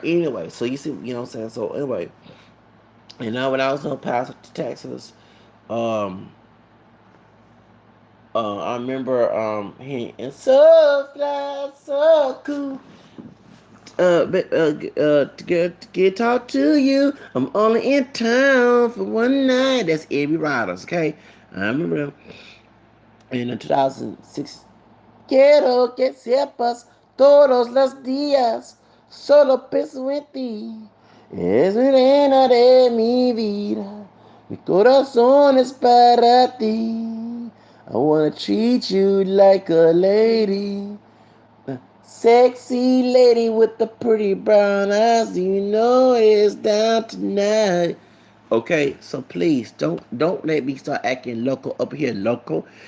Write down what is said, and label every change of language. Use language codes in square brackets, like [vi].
[en] Anyway, so you see, what I'm saying. So anyway, and now when I was in Paso, Texas, um, I remember hearing "So Fly, So Cool." To get talk to you. I'm only in town for one night. That's Eddie Riders, okay? I remember in 2006. [es] Quiero que sepas todos los días. Solo pienso en ti. Es reina de mi vida. Mi corazón es para ti. [en] I wanna treat you like a lady. Sexy lady with the pretty brown eyes. You know it's down tonight. Okay, so please don't let me start acting local up here, local.